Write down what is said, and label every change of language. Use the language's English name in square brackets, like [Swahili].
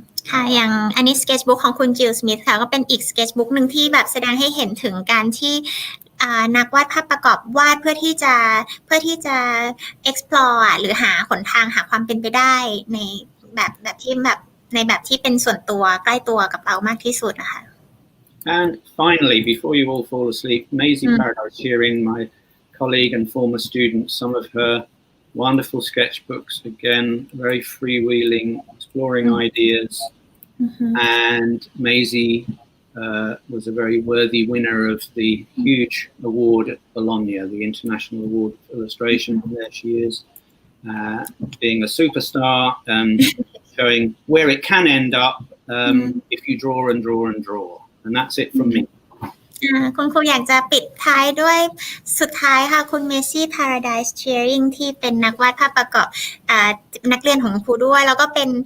[Thai] ค่ะอย่างอันนี้ sketchbook ของคุณจิลสมิธค่ะก็เป็นอีก sketchbook หนึ่งที่แบบแสดงให้เห็นถึงการที่นักวาดภาพประกอบวาดเพื่อที่จะ explore หรือหาหนทางหาความเป็นไปได้ในแบบที่เป็นส่วนตัวใกล้ตัวกับเรามากที่สุดนะคะ [English] And finally, before you all fall asleep, Maisie Paradise sharing, my colleague and former student, some of her wonderful sketchbooks, again, very freewheeling, exploring ideas. And Maisie was a very worthy winner of the huge award at Bologna, the International Award for Illustration. And there she is, being a superstar and showing where it can end up if you draw and draw and draw. And that's it from me. [Thai] คุณครูอยากจะปิดท้ายด้วยสุดท้ายค่ะคุณเมซี่ Paradise Cheering ที่เป็นนักวาดภาพประกอบนักเรียนของครูด้วยแล้วก็เป็